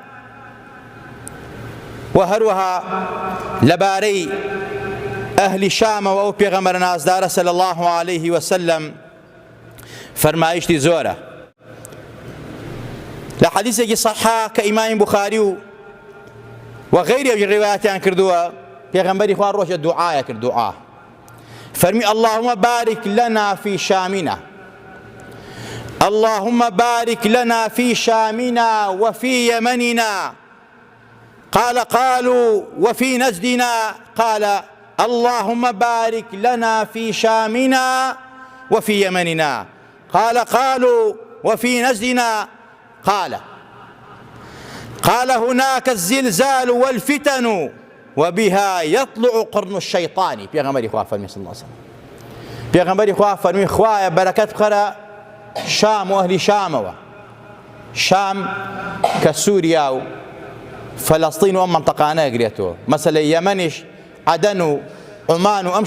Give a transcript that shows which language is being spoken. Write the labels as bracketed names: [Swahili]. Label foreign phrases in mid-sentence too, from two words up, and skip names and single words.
[Central Kurdish] و هەروەها لەبارەی ئەهلی شامەوە ئەو پێغەمبەرە نازدارە [Arabic] صلی الله عليه وسلم [Central Kurdish] فەرمایشتی زۆرە لە حەدیثێکی صەحیحە کە ئیمامی بوخاری و غەیری ڕیوایەتیان کردووە پێغەمبەری خوا ڕۆژە دوعایە کرد دوعا فەرمی [Arabic] اللهم بارك لنا في شامنا اللهم بارك لنا في شامنا وفي يمننا قالوا وفي نجدنا قال اللهم بارك لنا في شامنا وفي يمننا قالوا وفي نجدنا قال هناك الزلزال والفتن وبها يطلع قرن الشيطان [Central Kurdish] پێغەمبەری خوا فەرمی [Arabic] صلی الله علیه وسلم [Central Kurdish] پێغەمبەری خوا فەرمی خوایە بەرەکەت بخەرە شام و ئەهلی شامەوە شام کە سووریا و فەلەستین و ئەم مەنتەقانە ئەگرێتەوە مەسەلەی یەمەنیش عەدەن و عومان و ئەم